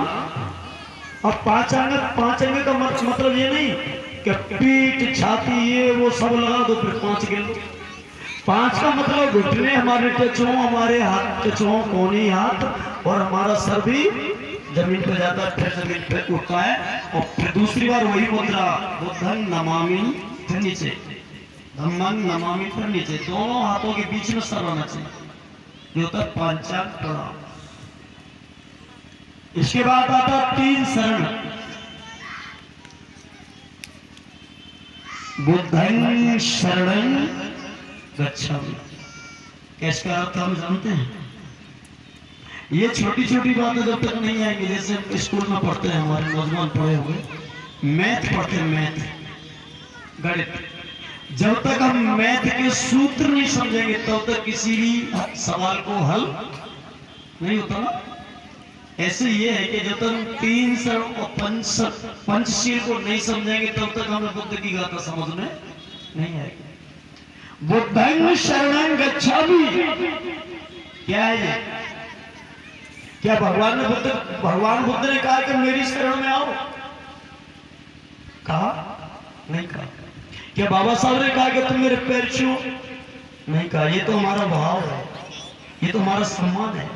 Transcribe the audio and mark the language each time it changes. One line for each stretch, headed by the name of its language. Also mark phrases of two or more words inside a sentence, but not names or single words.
Hindi: अब 5 अंग का मतलब ये नहीं कि पीठ छाती ये वो सब लगा दो फिर 5 गिन। 5 का मतलब घुटने हमारे टच हो, हमारे हाथ टच हो, कोनी हाथ, और हमारा सर भी जमीन पे जाता है, फिर जमीन पे उठता है, और फिर दूसरी बार वही मुद्रा,
Pali: बुद्धं नमामि,
Hindi: फिर नीचे,
Pali: धम्मं नमामि,
Hindi: फिर नीचे, दोनों हाथों के बीच में सर होना चाहिए, जो होता है पांचांग प्रणाम। इसके बाद आता 3 शरण,
Pali: बुद्धं शरणं गच्छामि।
Hindi: इसका अर्थ हम जानते हैं। ये छोटी छोटी बातें जब तक नहीं आएंगी, जैसे हम स्कूल में पढ़ते हैं, हमारे नौजवान पढ़े हुए मैथ पढ़ते हैं, मैथ गणित, जब तक हम मैथ के सूत्र नहीं समझेंगे तब तक किसी भी सवाल को हल नहीं होता ना। ऐसे ये है कि जब तक हम 3 शरण और पंचशील को नहीं समझेंगे तब तक हमें बुद्ध की गाथा समझ में नहीं आएगी।
Pali: बुद्धं शरणं गच्छामि,
Hindi: क्या है ये? क्या भगवान बुद्ध ने कहा कि मेरी शरण में आओ? कहा? नहीं कहा। क्या बाबा साहब ने कहा कि तुम मेरे पैर छुओ? नहीं कहा। ये तो हमारा भाव है, ये तो हमारा सम्मान है।